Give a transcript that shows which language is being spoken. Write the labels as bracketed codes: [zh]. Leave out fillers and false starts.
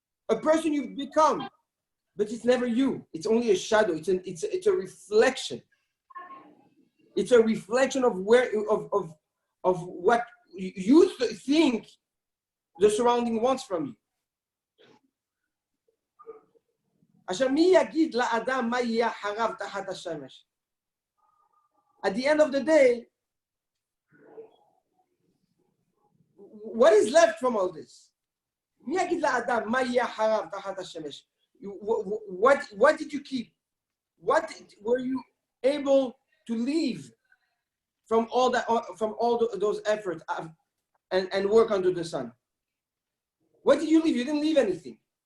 [en] A person you've become. But it's never you. It's only a shadow. It's a reflection. It's a reflection of what you think the surrounding wants from you. [he] אשר מי יגיד לאדם מה יהיה אחריו תחת השמש? [en] at the end of the day, what is left from all this? What did you keep? What were you able to leave from all that, from all those efforts and work under the sun? What did you leave? You didn't leave anything.